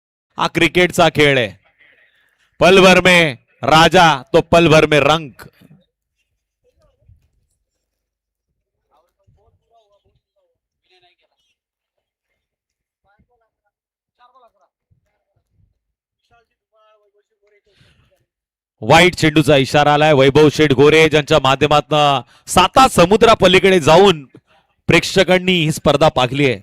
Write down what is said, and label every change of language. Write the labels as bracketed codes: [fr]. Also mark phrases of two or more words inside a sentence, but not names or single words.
[mr] हा क्रिकेटचा खेळ आहे. [hi] पल भर में राजा तो पल भर में रंक. [mr] वाईट चेंडूचा इशारा आलाय. वैभव शेठ गोरे ज्यांच्या माध्यमातून साता समुद्रा पलीकडे जाऊन प्रेक्षकांनी ही स्पर्धा पाहिली आहे.